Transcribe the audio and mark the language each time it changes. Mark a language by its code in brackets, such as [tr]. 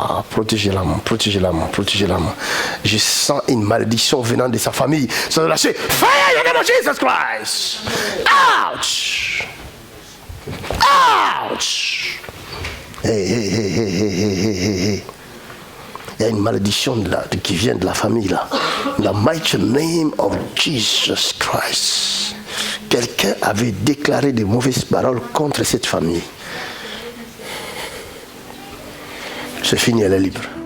[fr] Protégez la main, protégez la main, protégez la main. Je sens une malédiction venant de sa famille. Ça doit lâcher. [en] Fire in the name of Jesus Christ. Ouch. Ouch. Hey, hey, hey, hey, hey, hey, hey. [fr] Il y a une malédiction qui vient de la famille là. [en] In the mighty name of Jesus Christ. [fr] Quelqu'un avait déclaré de mauvaises paroles contre cette famille. C'est fini, elle est libre.